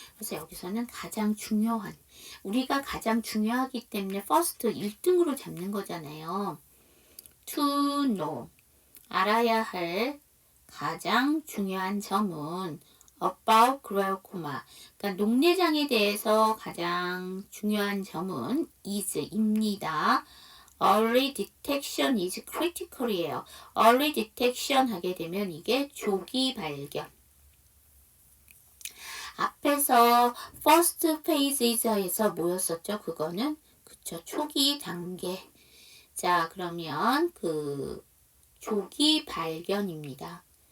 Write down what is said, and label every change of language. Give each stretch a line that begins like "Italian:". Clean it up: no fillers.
Korean: 그래서 여기서는 가장 중요한, 우리가 가장 중요하기 때문에 first 1등으로 잡는 거잖아요.
English: to know,
Korean: 알아야 할 가장 중요한 점은
English: about glaucoma,
Korean: 그러니까 녹내장에 대해서 가장 중요한 점은 is입니다.
English: Early detection is critical이에요. Early detection
Korean: 하게 되면 이게 조기 발견. 앞에서
English: first phase
Korean: 에서 뭐였었죠? 그거는 그쵸, 초기 단계. 자, 그러면 그 조기 발견입니다.